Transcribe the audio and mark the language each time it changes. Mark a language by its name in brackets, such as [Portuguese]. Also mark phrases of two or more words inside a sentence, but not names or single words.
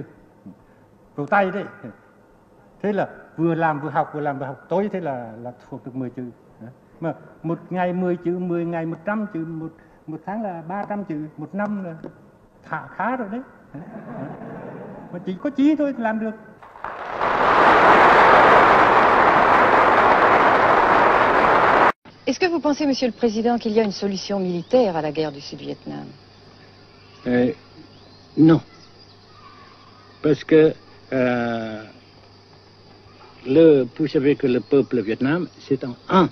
[Vietnamese] Vào tay đấy. Thế là vừa làm vừa học tối thế là thuộc được 10 chữ. Mà một ngày 10 chữ, 10 ngày 100 chữ, một tháng là 300 chữ, một năm là khá rồi đấy. Mà chỉ có chí thôi làm được. [French] Est-ce que vous pensez, Monsieur le Président, qu'il y a une solution militaire à la guerre du Sud-Vietnam? Non. Parce que vous savez que le peuple Vietnam, c'est un.